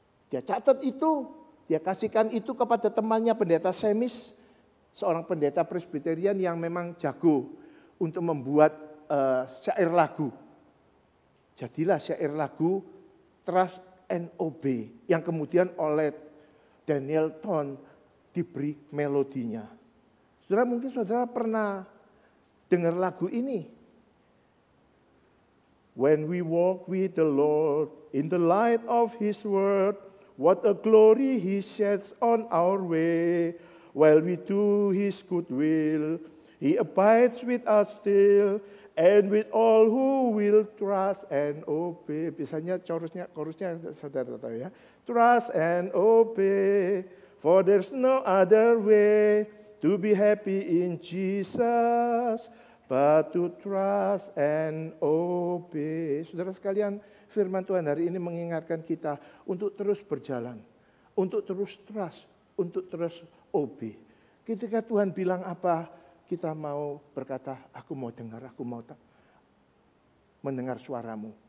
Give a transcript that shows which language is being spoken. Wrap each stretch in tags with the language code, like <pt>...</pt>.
<id>Dia catat itu, dia kasihkan itu kepada temannya pendeta Semis, seorang pendeta Presbyterian yang memang jago untuk membuat syair lagu. Jadilah syair lagu Trust and Obey yang kemudian oleh Daniel Town diberi melodinya. Saudara, mungkin saudara pernah Dengar lagu ini.</id> <en>When we walk with the Lord in the light of His word, what a glory He sheds on our way. While we do His good will, He abides with us still, and with all who will trust and obey.</en> <id>Biasanya chorusnya saudara tahu ya.</id> <en>Trust and obey, for there's no other way to be happy in Jesus, but to trust and obey.</en> <id>Saudara sekalian, firman Tuhan hari ini mengingatkan kita untuk terus berjalan, untuk terus trust, untuk terus obey. Ketika Tuhan bilang apa, kita mau berkata, aku mau dengar, aku mau mendengar suaramu.</id>